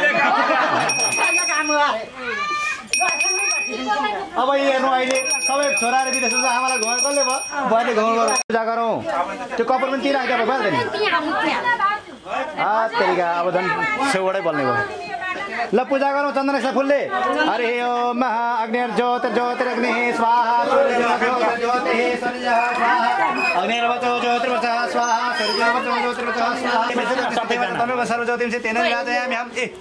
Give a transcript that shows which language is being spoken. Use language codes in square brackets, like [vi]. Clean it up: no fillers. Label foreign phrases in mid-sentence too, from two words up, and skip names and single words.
[ne] अब हेर्नु अहिले सबै छोराहरू विदेश आमालाई घुमाएर कसले भयो बहिनी घुमाउनु पूजा गरौँ त्यो कपाल पनि तिर आइदिएको भइहाल्छ नि तरिका अब झन् छेउबाटै बोल्ने भयो ल पूजा गरौँ चन्दनेश फुलले [sa] हरि ओम महा अग्निर्ज्योतिर्ज्योतिरग्निः स्वाहा अग्निर्वचो ज्योतिर्वचः स्वाहा सूर्यवचो ज्योतिर्वचः स्वाहा सर्वज्योतिंसि तेन राजयामि [ne] हम